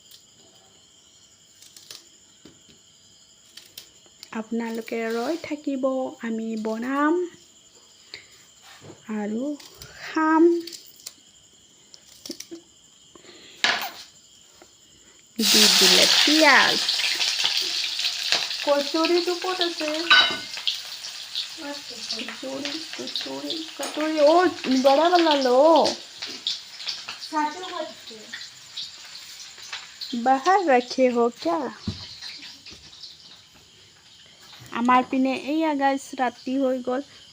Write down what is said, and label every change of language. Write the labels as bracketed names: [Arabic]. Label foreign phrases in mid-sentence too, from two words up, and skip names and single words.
[Assamese] আপোনালোকে ৰৈ থাকিব, আমি বনাম আৰু খাম। দি দিলে পিঁয়াজ। কচুৰিটো ক'ত আছে? [Hindi] कटोरी ओ बड़ा वाला लो। बाहर रखे हो क्या? [Assamese] আমাৰ পিনে এইয়া গাইছ ৰাতি হৈ গ'ল।